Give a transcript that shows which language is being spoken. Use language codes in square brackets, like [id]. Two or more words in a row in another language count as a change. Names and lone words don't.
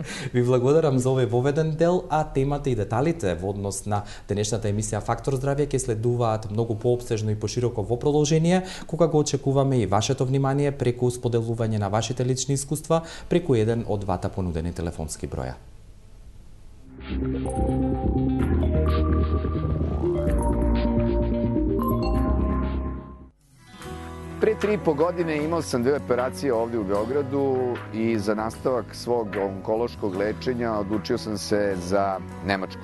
[mk] Ви благодарам за овој воведен дел, а темата и деталите во однос на денешната емисија Фактор здравје ќе следуваат многу поопсежно и пошироко во продолжение, кога го очекуваме и вашето внимание преку споделување на вашите лични искуства преку еден од двата понудени телефонски броја. [sr] Pre 3,5 godine imao sam 2 operacije ovdje u Beogradu i za nastavak svog onkološkog lečenja odlučio sam se za Nemačku.